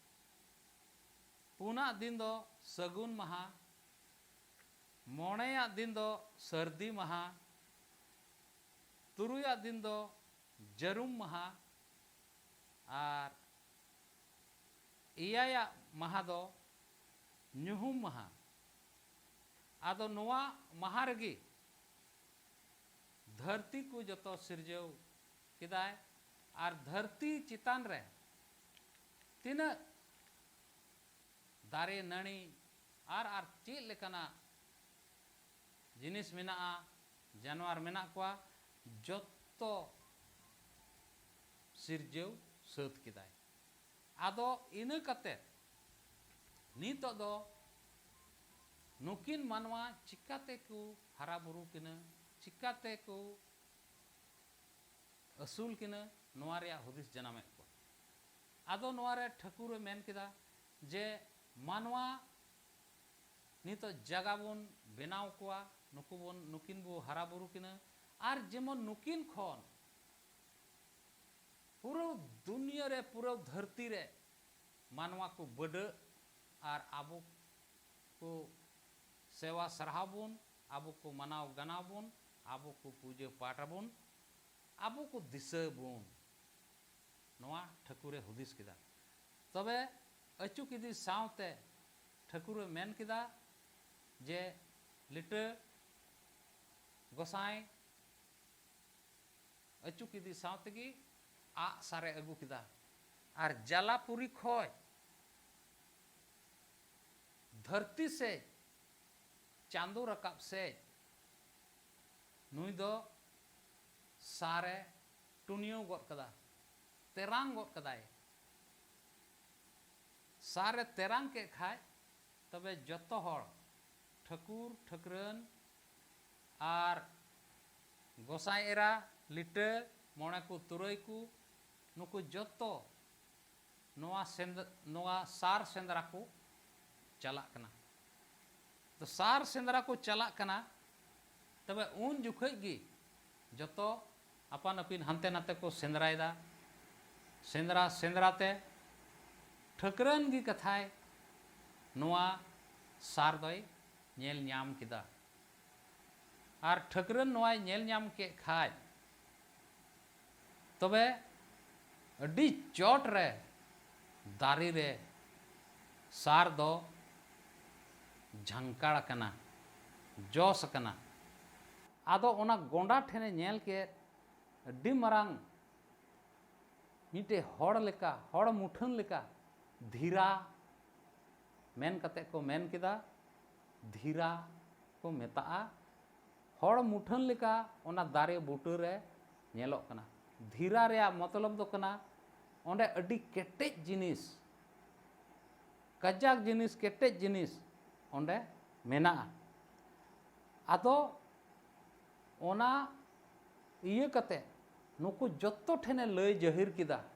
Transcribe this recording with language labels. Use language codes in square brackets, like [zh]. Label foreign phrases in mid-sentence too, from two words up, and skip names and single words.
[sat] पुना दिन दो सगुन महा मोणेया दिन दो सर्दी महा तुरुया दिन दो जरुम महा और इयाया महा दो ᱧᱩᱦᱩᱢ महा आदो नोआ महा रगी धरती को जतो सिरजेव किदाय और धरती चितान रे तीना दारे नणी आर चेक लेकाना जिनिस मेना जानवर मेना कोआ जतो सिरजेव सात किदाय आदो इन कते नितो दो नुकिन मानवा चिकाते को हरा बुरु किना चिकाते को असूल किना नोवारिया हुदिस जनामे को आदो नोवारे ठाकुर मेन किदा जे मानवा नितो जगह बन बेनाव कोआ नुकिन बो हरा बुरु किना आर जेमन नुकिन खन पूरा दुनिया रे पूरा धरती रे मानवा को बड़ और आबो को सेवा सरहाबुन आबो को मनाव गनाबुन आबो को पूजे पाठबुन आबो को दिशबुन नोआ ठाकुरे हुदिस किदा तबे अचू किदी सावते ठाकुरे मेन किदा जे लिटे गोसाई अचू किदी सावतेगी आ सारे अगू किदा और जलापुरी खोय धरती से चांदो रकाब से नुई दो सारे टुनियो गोद कदा तेरांग गोद कदाए सारे तेरांग के खाए तबे जतो हर ठाकुर ठाकुरन और गोसाई एरा लिटे मोणे को तुरई को नुकु जतो नोआ सार सेंद्रा को चला कना तो सार सेंद्रा को चला कना तबे उन जुखई गी जतो अपन अपिन हंते नाते को सेंद्रायदा सेंद्रा सेंद्राते ठकरन गी कथाय नोआ सार दोय नेल न्याम किदा और ठकरन नोआ नेल न्याम के खाय तबे अड्डी चोट रे दारी रे सार दो झंकाड़ कना जोस कना आदो ओना गोंडा ठेने नेल के अड्डी मरांग मिटे हड़ लेका हड़ मुठन लेका धीरा मेन कते को मेन किदा धीरा को मेता हड़ मुठन लेका ओना दारे बूटे रे नेलोक कना धीरा रे मतलब दो कना ओंडे अड्डी केटेज जिनिस कजाक जिनिस केटेज जिनिस ओंडे मेना आदो ओना इये कते नुकु जत्तो ठेने लय जहिर किदा